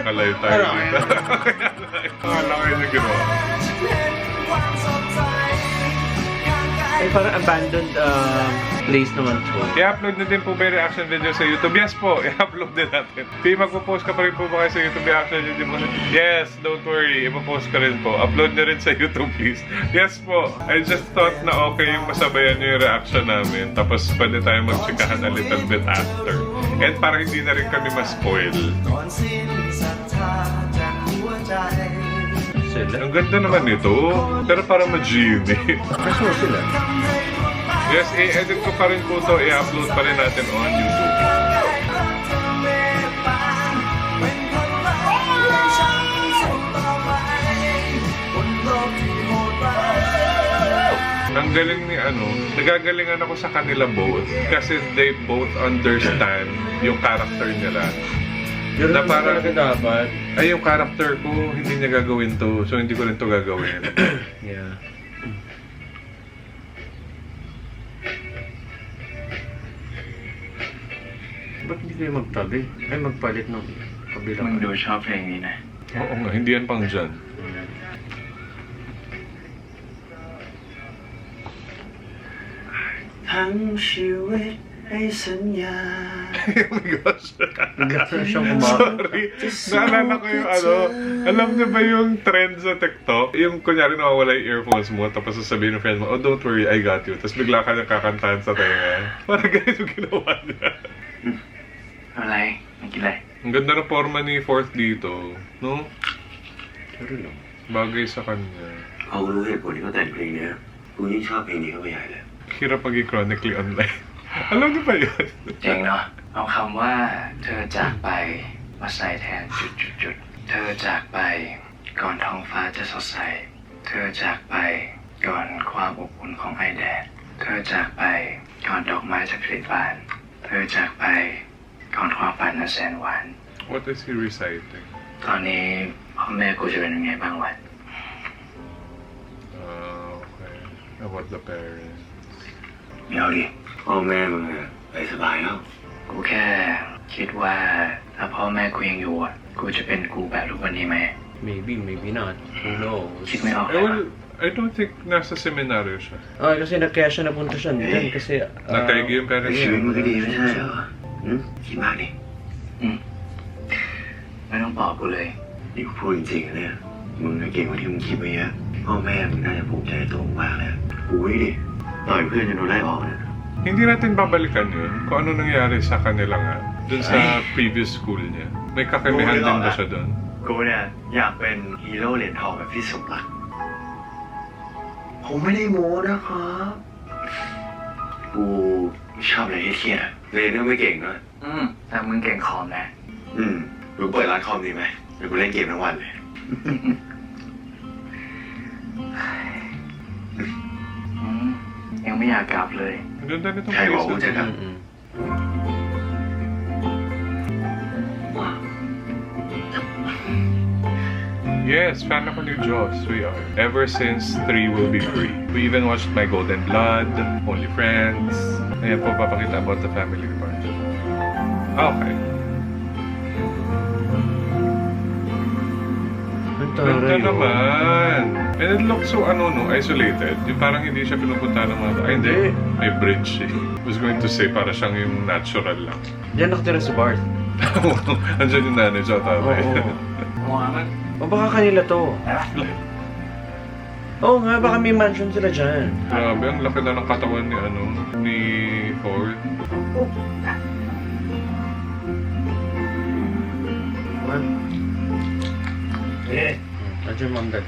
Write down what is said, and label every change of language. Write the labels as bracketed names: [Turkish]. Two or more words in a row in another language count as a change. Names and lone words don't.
[Filipino] Nakalayo tayo dito. Akala ko yun yung ginawa. Ay, parang [English] abandoned place [Filipino] naman po. I-upload na din po ba yung [English] reaction video [Filipino] sa YouTube? Yes po, i-upload din natin. P, magpo-post ka pa rin po ba kayo sa YouTube [English] reaction video [Filipino] mo? [English] Yes, don't worry, [Filipino] ipo-post ka rin po. Upload na rin sa YouTube, please. Yes po, [English] I just thought [Filipino] na okay yung masabayan nyo yung reaction namin. Tapos pwede tayo mag-chikahan [English] a little bit after. [Filipino] And para hindi na rin kami ma-spoil. Ang ganda naman nito, pero parang ma-genie. Kaso sila. Yes, i-edit ko pa rin po ito, i-upload pa rin natin on YouTube. Ang galing ni nagagalingan ako sa kanila both kasi [English] they both understand [Filipino] yung character nila. Pero na parang dapat. Ay, yung character ko, hindi niya gagawin to. So, hindi ko rin to gagawin. Yeah. Ba't hindi kayo magtabi? Ay, magpalit ng kabila. [Thai] มึงดูชอบเพลงนี้นะ [Filipino] Oo nga, hindi yan pang dyan. [Thai] ทั้งชีวิตให้สัญญา [English] Oh my gosh. [Filipino] Gano'n siyang kumakain. Sorry. Naalala ko yung alam niyo ba yung trend sa TikTok? Yung kunyari nawawala yung earphones mo, tapos sasabihin ng friend mo, [English] oh don't worry, I got you. [Filipino] Tapos bigla ka niyang kakantahan sa tenga. Parang ganito ginawa niya. [Thai] อะไรไม่กินอะไร [Filipino] Ang ganda ng forma ni Fourth dito. No? Pero lang. Bagay sa kanya. [Thai] เขารู้เหตุผลที่เขาแต่งเพลงเนี้ยกูยิ่งชอบเพลงนี้เข้าไปใหญ่เลย [Filipino] Hirap maging [English] chronically online. [Filipino] Alam niyo ba yun? [Thai] เจ๋งเนาะเอาคำว่าเธอจากไปมาใส่แทนจุดๆเธอจากไปก่อนท้องฟ้าจะสดใสเธอจากไปก่อนความอบอุ่นของไอแดดเธอจากไปก่อนดอกไม้จะผลิบานเธอจากไปก่อนความฝันอันแสนหวาน [English] What is he reciting? [Thai] ตอนนี้พ่อแม่กูจะเป็นยังไงบ้างวะ [English] Okay. About the parents. [Thai] เดี๋ยวดิพ่อแม่มึงอะไปสบายแล้ว กูแค่คิดว่าถ้าพ่อแม่กูยังอยู่อ่ะกูจะเป็นกูแบบทุกวันนี้ไหม [English] Maybe, maybe not. Who knows? [Thai] คิดไม่ออก [English] I don't think [Filipino] nasa seminaryo siya. Ay, kasi kaya siya napunta siya dyan kasi... Nagkaigi yung parents [Thai] ชี [Filipino] niya. [Thai] วิตมึงก็ดีไม่ใช่เหรอคิดมากดิ ไม่ต้องบอกกูเลย นี่กูพูดจริงๆเนี่ยมึงเก่งกว่าที่มึงคิดไปเยอะพ่อแม่มึงน่าจะภูมิใจในตัวมึงมากเลยกูนี่ดิต่อยเพื่อนจนโดนไล่ออกเนี่ย [Filipino] Hindi natin babalikan yun kung ano nangyari sa kanila nga. Dun sa previous school niya. May kakimihan din ba siya dun? [Thai] กูเนี่ยอยากเป็นฮีโร่เหรียญทองแบบพี่สมรักผมไม่ได้โม้นะครับ กูชอบอะไรที่เครียดอะเรียนก็ไม่เก่งด้วย แต่มึงเก่งคอมนะ มึงเปิดร้านคอมดีไหมเดี๋ยวกูเล่นเกมทั้งวันเลย ยังไม่อยากกลับเลย [Filipino] Ang ganda nitong [Thai] ใครบอก [Filipino] place [Thai] กู [Filipino] na [Thai] จะ [Filipino] to. [Thai] กลับ [Filipino] Yes, fan ako ni Joss. [English] We are. Ever since 3 will be free. We even watched My Golden Blood, Only Friends. [Filipino] Ayan po, papakita about the family department. Okay. Ganda naman. [English] And it looks so, isolated. [Filipino] Yung parang hindi siya pinupunta ng mga... Ay, hindi. May bridge eh. [English] I was going to say, [Filipino] para siyang yung natural lang. Diyan nakatira si Bart. Andiyan yung nanay siya, tatay. O baka kanila to. Oo nga, baka may mansion sila dyan. Grabe, ang laki na ng katawan ni Ford. Nandiyan Ma'am Dad.